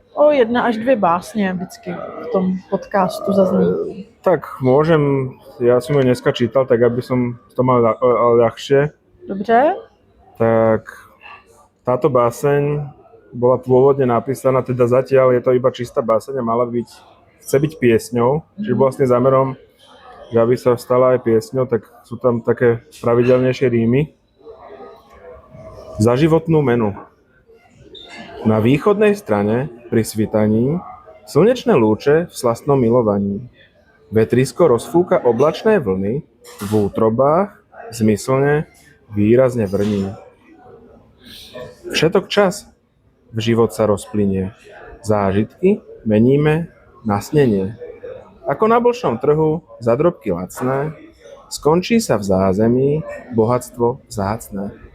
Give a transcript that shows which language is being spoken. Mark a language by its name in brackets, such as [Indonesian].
[Czech] 1 až 2 básně vždycky v tom podcastu zazní. [Slovak] Tak môžem, ja som ju dneska čítal, tak aby som to mal ľahšie. [Czech] Dobře. [Slovak] Tak táto báseň bola pôvodne napísaná, teda zatiaľ je to iba čistá báseň a chce byť piesňou, čiže vlastne zámerom, že aby sa stala aj piesňou, tak sú tam také pravidelnejšie rímy. Za životnú menu. Na východnej strane pri svitaní slnečné lúče v slastnom milovaní. Vetrisko rozfúka oblačné vlny, v útrobách zmyslne výrazne vrní. Všetok čas v život sa rozplynie. Zážitky meníme na snenie. Ako na blšom trhu za drobky lacné, skončí sa v zázemí bohatstvo vzácne.